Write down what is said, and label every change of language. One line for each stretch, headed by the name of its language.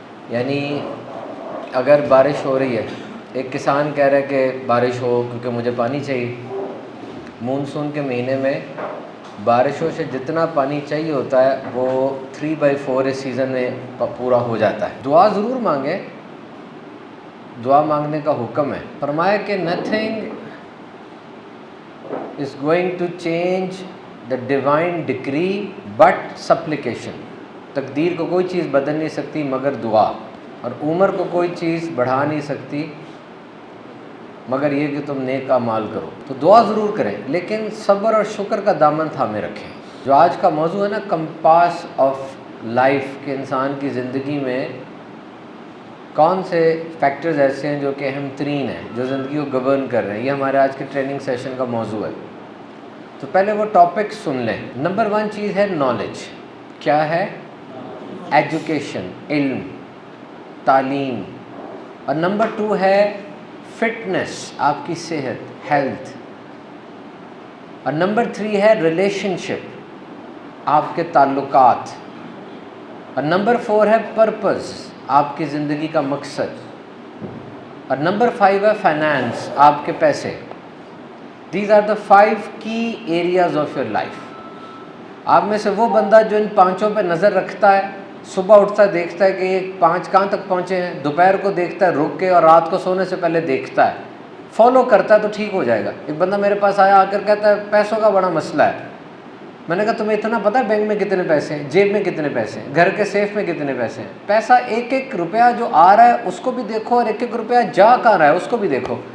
Urdu: یعنی اگر بارش ہو رہی ہے، ایک کسان کہہ رہا ہے کہ بارش ہو کیونکہ مجھے پانی چاہیے. مونسون کے مہینے میں بارشوں سے جتنا پانی چاہیے ہوتا ہے وہ 3/4 اس سیزن میں پورا ہو جاتا ہے. دعا ضرور مانگیں، دعا مانگنے کا حکم ہے. فرمایا کہ
English: nothing is going to change the divine decree but supplication.
Urdu: تقدیر کو کوئی چیز بدل نہیں سکتی مگر دعا، اور عمر کو کوئی چیز بڑھا نہیں سکتی مگر یہ کہ تم نیک اعمال کرو. تو دعا ضرور کریں لیکن صبر اور شکر کا دامن تھامے رکھیں. جو آج کا موضوع ہے نا، کمپاس آف لائف، کہ انسان کی زندگی میں کون سے فیکٹرز ایسے ہیں جو کہ اہم ترین ہیں، جو زندگی کو گورن کر رہے ہیں. یہ ہمارے آج کے ٹریننگ سیشن کا موضوع ہے. تو پہلے وہ ٹاپک سن لیں. نمبر 1 چیز ہے نالج. کیا ہے؟ ایجوکیشن، علم، تعلیم. اور نمبر 2 ہے فٹنس، آپ کی صحت، ہیلتھ. اور نمبر 3 ہے ریلیشن شپ، آپ کے تعلقات. اور نمبر 4 ہے پرپز، آپ کی زندگی کا مقصد. اور نمبر 5 ہے فائنانس، آپ کے پیسے.
English: These are the 5 key areas of your life.
Urdu: آپ میں سے وہ بندہ جو ان 5 پہ نظر رکھتا ہے، صبح اٹھتا ہے دیکھتا ہے کہ یہ 5 کہاں تک پہنچے ہیں، دوپہر کو دیکھتا ہے رک کے، اور رات کو سونے سے پہلے دیکھتا ہے، فالو کرتا ہے تو ٹھیک ہو جائے گا. ایک بندہ میرے پاس آیا، آ کر کہتا ہے پیسوں کا بڑا مسئلہ ہے. میں نے کہا تمہیں اتنا پتہ ہے بینک میں کتنے پیسے ہیں، جیب میں کتنے پیسے ہیں، گھر کے سیف میں کتنے پیسے ہیں؟ پیسہ ایک ایک روپیہ جو آ رہا ہے اس کو بھی دیکھو، اور ایک ایک روپیہ جا کہاں رہا ہے اس کو بھی دیکھو.